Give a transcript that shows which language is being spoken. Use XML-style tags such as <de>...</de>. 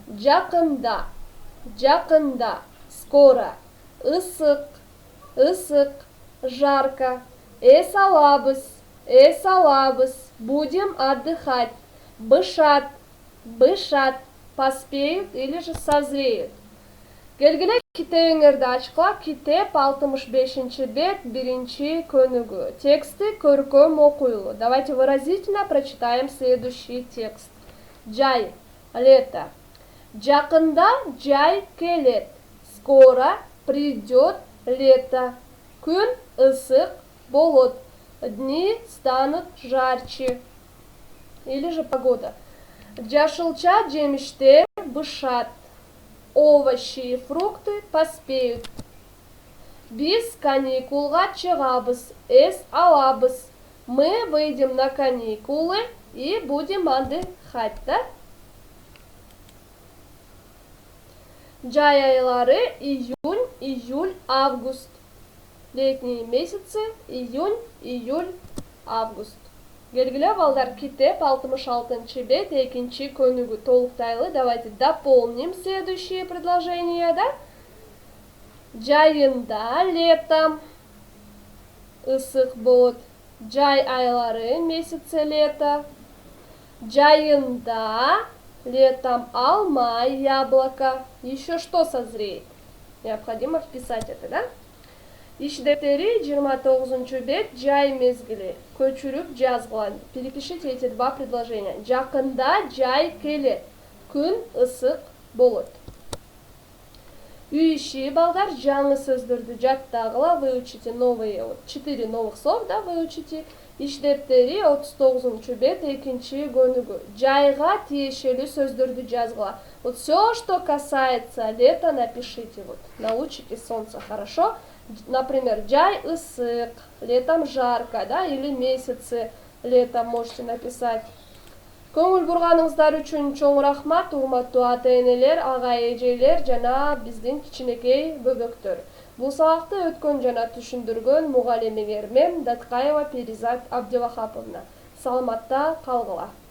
<ky>Жакында, жакында,</ky> <ru>скоро,</ru> <ky>ысык, ысык,</ky> <ru>жарко,</ru> <ky>эс алабыз,</ky> <ru>будем отдыхать,</ru> <ky>бышат, бышат,</ky> <ru>поспеют или же созреют.</ru> <ky>Келгиле китебиңерди ачкылап, китеп 65 бет, 1-көнүгү. Тексти көркөм окуйлу.</ky> <ru>Давайте выразительно прочитаем следующий текст.</ru> <ky>Жай,</ky> <ru>лето.</ru> <ky>Жакында жай келет.</ky> <ru>Скоро придет лето.</ru> <ky>Күн ысык болот.</ky> <ru>Дни станут жарче. Или же погода.</ru> <ky>Жашылча жемиштер бышат.</ky> <ru>Овощи и фрукты поспеют.</ru> <ky>Биз каникулга чыгабыз, эс алабыз.</ky> <ru>Мы выйдем на каникулы и будем отдыхать, да?</ru> <ky>Жай айлары июнь, июль, август.</ky> <ru>Летние месяцы июнь, июль, август.</ru> <ky>Келгиле, балдар, китеп 66 бет, 2-көнүгү толуктайлы.</ky> <ru>Давайте дополним следующие предложения, да?</ru> <ky>Жайында,</ky> <ru>летом,</ru> <ky>ысык болот. Жай айлары,</ky> <ru>месяцы лета.</ru> <ky>Жайында,</ky> <ru>летом,</ru> <ky>алма,</ky> <ru>яблоко. Еще что созреет? Необходимо вписать это, да?</ru> <ky>Иш дептери 29 бет, жай мезгили. Көчүрүп жазгыла.</ky> <ru>Перепишите эти два предложения.</ru> <ky>Жакында жай келет. Күн ысык болот. Үй иши, балдар, жаңы сөздөрдү жаттагыла.</ky> <ru>Выучите новые, 4 новых слов, да, выучите.</ru> <ky>Иш дептери 39 бет, 2-көнүгү. Жайга тиешелүү сөздөрдү жазгыла.</ky> <ru>Вот все, что касается лета, напишите. Вот. Научите солнце, хорошо? Например,</ru> <ky>жай ысык,</ky> <ru>летом жарко, да, или месяцы летом можете написать.</ru> <ky>Көңүл бурганыңыздар үчүн чоң рахмат, урматтуу ата-энелер, ага-эжелер жана биздин кичинекей бөбөктөр. Бул сабакты өткөн жана түшүндүргөн мугалимиңер мен Даткаева Перизат Абдывахаповна. Саламатта калгыла.</ky>